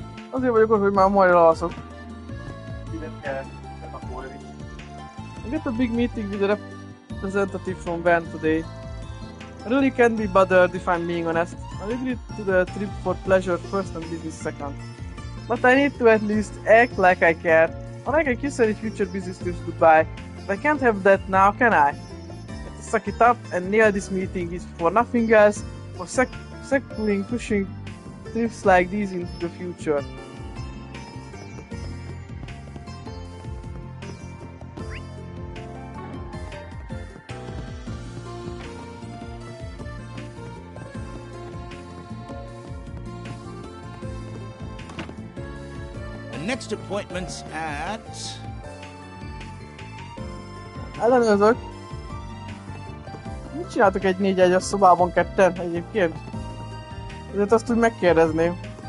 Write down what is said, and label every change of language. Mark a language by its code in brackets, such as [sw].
[hu] Azért vagyok ott, hogy már majd elalszok. [en] I got a big meeting with a representative from Bern today. I really can't be bothered if I'm being honest. I agreed to the trip for pleasure first and business second. But I need to at least act like I care. Or like I kiss any future business trips goodbye. But I can't have that now, can I? I have to suck it up and nail this meeting is for nothing else, for securing pushing trips like these into the future. The next appointment's at... [hu] Ellenőrzök. Mit csináltok egy 4-1-es szobában ketten egyébként? Ezért azt úgy megkérdezném.